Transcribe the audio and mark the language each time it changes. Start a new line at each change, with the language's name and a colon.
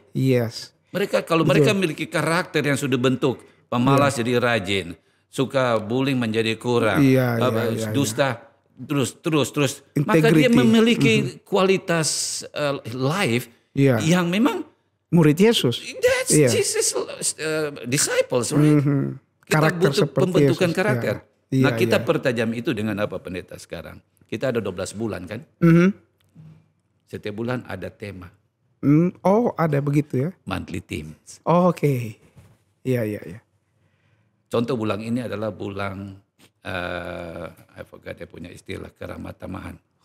English: Yes.
Indonesian: Kalau mereka memiliki karakter yang sudah bentuk, pemalas jadi rajin, suka bullying menjadi kurang, dusta terus, maka dia memiliki kualitas life yang memang murid Yesus.
English: That's Jesus disciples, right?
Indonesian: Kita butuh pembentukan karakter. Nah, kita pertajam itu dengan apa pendeta sekarang? Kita ada 12 bulan kan? Setiap bulan ada tema. Ada begitu ya?
English: Monthly themes.
Indonesian: Oke. Iya. Contoh bulan ini adalah bulan,
English: I forgot
Indonesian: dia punya istilah, keramah tamahan.